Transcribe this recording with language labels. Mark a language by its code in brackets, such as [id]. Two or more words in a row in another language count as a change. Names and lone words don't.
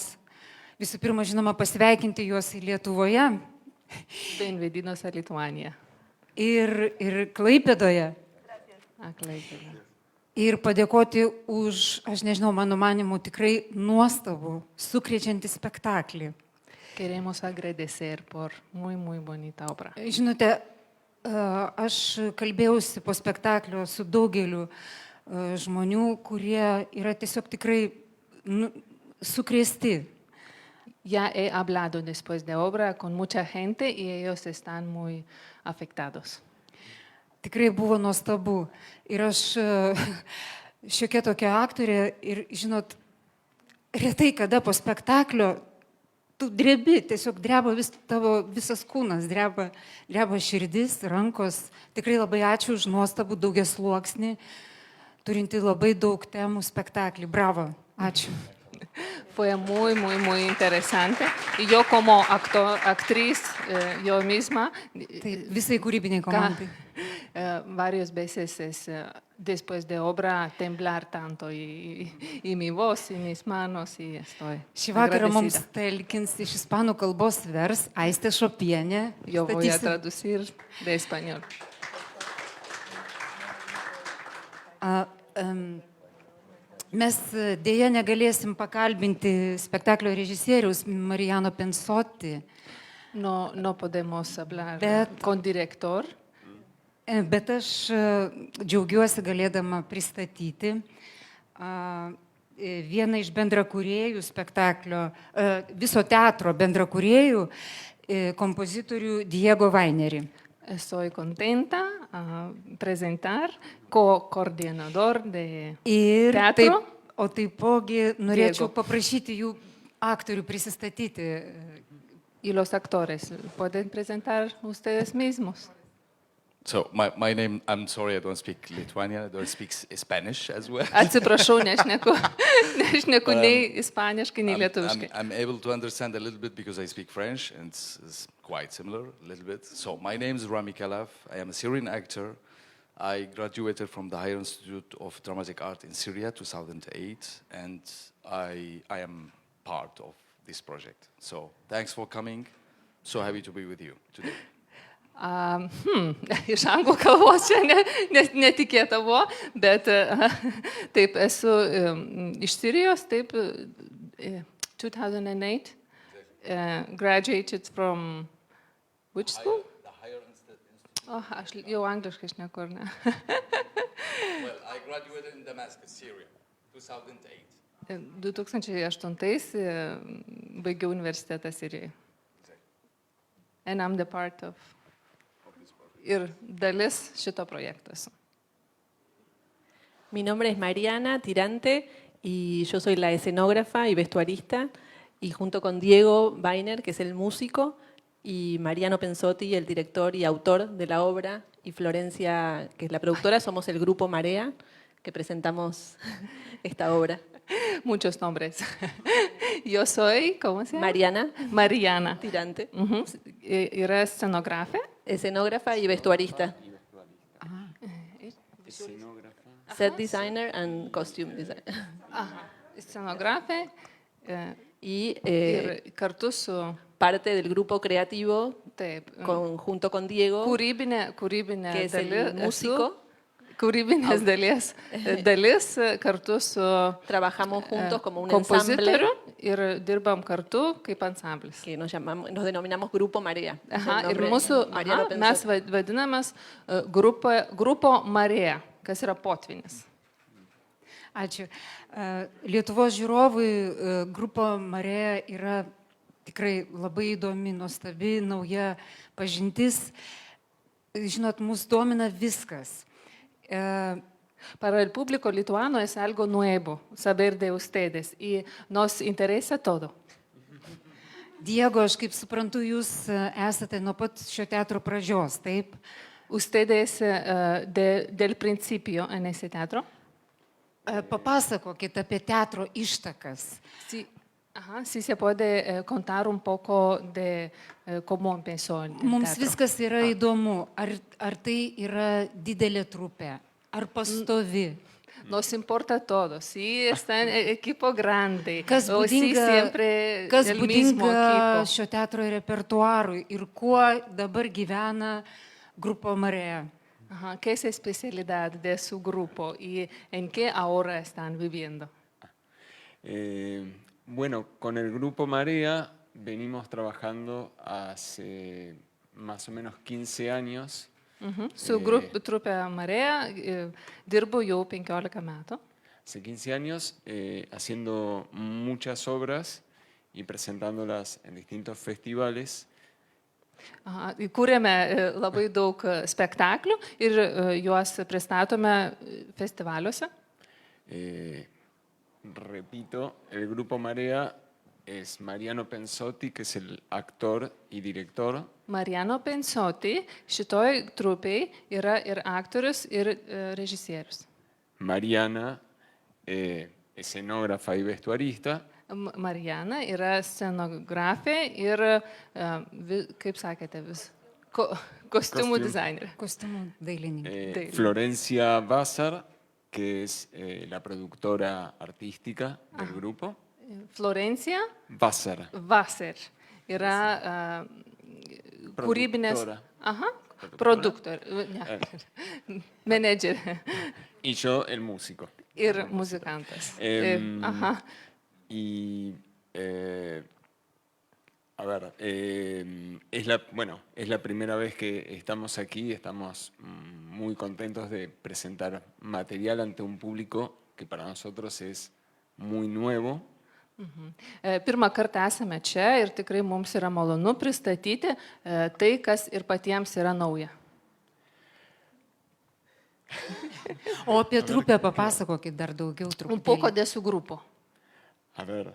[lt] Visų pirma, žinoma, pasveikinti juos į Lietuvoje. [es] Benvenidos a Lituania. [lt] Ir Klaipėdoje. Klaipėda. Ir padėkoti už, aš nežinau, mano manimu, tikrai nuostabų, sukrečiantį spektaklį. [es] Queremos agradecer por muy bonita obra. [lt] Žinote, aš kalbėjausi po spektaklio su daugeliu žmonių, kurie yra tiesiog tikrai sukrėsti. [es] Ya he hablado después de obra con mucha gente y ellos están muy afectados. [lt] Tikrai buvo nuostabu. Ir aš šiokia tokia aktorė ir, žinot, retai kada po spektaklio tu drebi, tiesiog dreba tavo visas kūnas, dreba širdis, rankos. Tikrai labai ačiū už nuostabų daugiasluoksnį, turinti labai daug temų spektaklį. Bravo, ačiū. [es] Fue muy interesante. Y yo como actriz, yo misma, [lt] visai kūrybiniai komandai. [es] Varias veces después de obra temblar tanto y mi voz y mis manos y estoy [lt] Šį vakarą mums talkins iš ispanų kalbos vers Aistė Šopienė. [es] Yo voy a traducir de español. [lt] Mes dėja negalėsim pakalbinti spektaklio režisieriaus Mariano Pensotti. [es] No podemos hablar con director. [lt] Bet aš džiaugiuosi galėdama pristatyti vieną iš bendrakūrėjų spektaklio, viso teatro bendrakūrėjų, kompozitorių Diego Wainerį. [es] Estoy contenta presentar co-coordinador de teatro. [lt] O taipogi norėčiau paprašyti jų aktorių prisistatyti. [es] Y los actores, ¿pueden presentar ustedes mismos? [en] So my name, I'm sorry, I don't speak Lithuanian, I don't speak Spanish as well. [lt] Atsiprašau, nešneku nei ispaniškai, nei lietuviškai. [en] I'm able to understand a little bit because I speak French and it's quite similar a little bit. So my name is Rami Khalaf. I am a Syrian actor. I graduated from the Higher Institute of Dramatic Art in Syria 2008 and I am part of this project. So thanks for coming. So happy to be with you today. [lt] Iš anglų kalbos čia netikėta buvo, bet taip esu iš Sirijos, taip 2008, [en] graduated from which school? The Higher Institute. [lt] Aš jau angliškai šneku, ar ne? [en] Well, I graduated in Damascus, Syria, 2008. [lt] 2008 baigiau universitetą Sirijoje. [en] And I'm the part of [lt] ir dalis šito projekto. [es] Mi nombre es Mariana Tirante y yo soy la escenógrafa y vestuarista y junto con Diego Weiner, que es el músico, y Mariano Pensotti, el director y autor de la obra, y Florencia, que es la productora, somos el grupo Marea, que presentamos esta obra. Muchos nombres. Yo soy, ¿cómo se llama? Mariana Tirante. [lt] Yra escenografė. [es] Escenógrafa y vestuarista. [en] Set designer and costume designer. [lt] Escenografė. [es] Y [lt] kartu su [es] parte del grupo creativo, [lt] taip, [es] junto con Diego, [lt] kūrybinė [es] que es el músico, [lt] kūrybinės dalis kartu su [es] Trabajamos juntos como un ensamble [lt] kompozitoriu ir dirbam kartu kaip ansamblis. [es] que nos denominamos Grupo Marea. Es el [lt] Aha, ir [es] nombre, [lt] mūsų, Mariano aha, mes Pensotti. vadinamės grupo Marija, kas yra potvinis. Ačiū. Lietuvos žiūrovui grupo Marija yra tikrai labai įdomi, nuostabi, nauja pažintis. Žinot, mus domina viskas. [es] Para el público lituano es algo nuevo saber de ustedes y nos interesa todo. [lt] Diego, aš kaip suprantu, jūs esate nuo pat šio teatro pradžios, taip? [es] Ustedes del principio en ese teatro. [lt] Papasakokit apie teatro ištakas. [es] Si se puede contar un poco de cómo empezó el [lt] Mums [es] teatro. [lt] viskas yra įdomu. Ar tai yra didelė trupė? Ar pastovi? [es] Nos importa todo. Si está en equipo grande [lt] Kas [es] o si siempre [lt] kas [es] el mismo [lt] būdinga [es] equipo. [lt] šio teatro repertuarui ir kuo dabar gyvena Grupo Marija? [es] Ajá, ¿qué es la especialidad de su grupo y en qué ahora están viviendo? Bueno, con el Grupo Marea venimos trabajando hace más o menos 15 años. [lt] Su grupo Trupe Marea dirbo jau 15 metų. [es] Hace 15 años haciendo muchas obras y presentándolas en distintos festivales. [lt] Aha, kūrėme labai daug spektaklių ir juos pristatome festivaliuose. [es] Repito, el Grupo Marea es Mariano Pensotti, que es el actor y director. [lt] Mariano Pensotti šitoj trupėj yra ir aktorius, ir režisierius. [es] Mariana, escenógrafa y vestuarista. [lt] Mariana yra scenografė ir, kaip sakėte, kostiumų Kostium. dizainerė. Kostiumų dailininkė. [es] Florencia Bazar, que es la productora artística del grupo. [lt] Florencija Bazar. Vaser yra kūrybinės [es] Productora. [lt] aha, produktorė, menedžerė [es] Y yo el músico. [lt] ir muzikantas. Aha. [es] Y a ver, es la primera vez que estamos aquí, estamos muy contentos de presentar material ante un público que para nosotros es muy nuevo. [lt] Pirmą kartą esame čia ir tikrai mums yra malonu pristatyti tai, kas ir patiems yra nauja. O apie trupę papasakokit dar daugiau [es] Un poco [lt] truputėlį. [es] de su grupo, A ver,